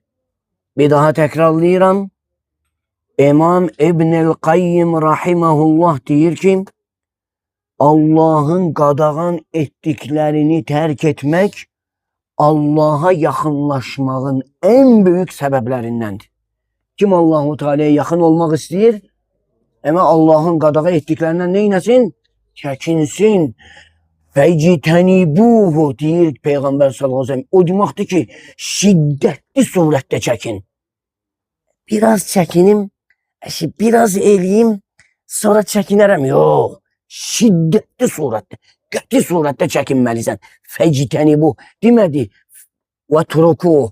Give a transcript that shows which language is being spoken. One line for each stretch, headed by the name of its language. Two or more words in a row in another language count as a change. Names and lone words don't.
Azerbaijani: Bir daha təkrarlayıram. İmam İbn-i Qayyim rahimehullah deyir ki, Allah'ın qadağan etdiklərini tərk etmək Allah'a yaxınlaşmağın
Turkish: en büyük
Azerbaijani: səbəblərindəndir. Kim Allahu Teala'ya yaxın olmaq istəyir? Ama Allah'ın qadağa etdiklərindən neyləsin? Çəkinsin. Fecitenibuhu deyir Peygamber
Arabic: صلى الله عليه وسلم.
Azerbaijani: O deməkdir ki,
Turkish: şiddetli surette çekin.
Azerbaijani: Biraz çekinim, biraz eləyim, sonra çekinerem. Yok.
Turkish: Şiddetli surette,
Azerbaijani: qəti surette çekinməlisən. Fecitenibu demədi. Ve turuku.